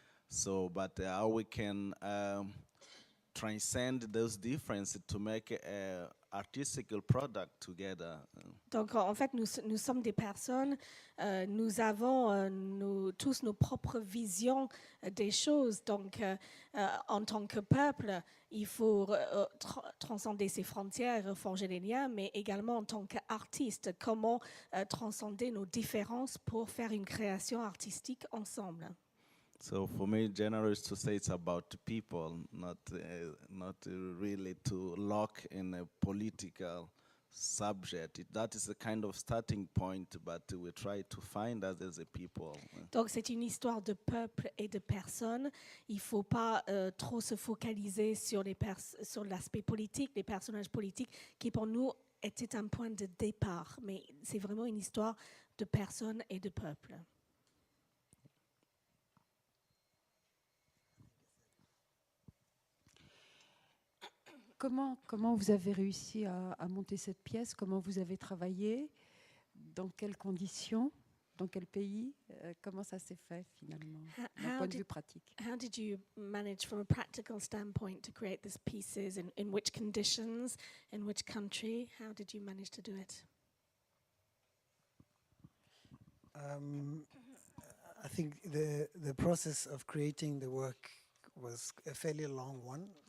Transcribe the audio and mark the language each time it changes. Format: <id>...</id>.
<en>So, but how we can transcend those differences to make a artistical product together.</en> <fr>Donc en fait, nous sommes des personnes, nous avons tous nos propres visions des choses. Donc en tant que peuple, il faut transcender ces frontières, reforger les liens, mais également en tant qu'artiste, comment transcender nos différences pour faire une création artistique ensemble.</fr> <en>So for me, generally, is to say it's about people, not really to lock in a political subject. That is a kind of starting point, but we try to find us as a people.</en> <fr>Donc c'est une histoire de peuple et de personnes. Il ne faut pas trop se focaliser sur l'aspect politique, les personnages politiques, qui pour nous était un point de départ. Mais c'est vraiment une histoire de personnes et de peuples. Comment vous avez réussi à monter cette pièce? Comment vous avez travaillé? Dans quelles conditions? Dans quel pays? Comment ça s'est fait finalement, d'un point de vue pratique?</fr> <en>How did you manage from a practical standpoint to create these pieces? In which conditions? In which country? How did you manage to do it? I think the process of creating the work was a fairly long one.</en>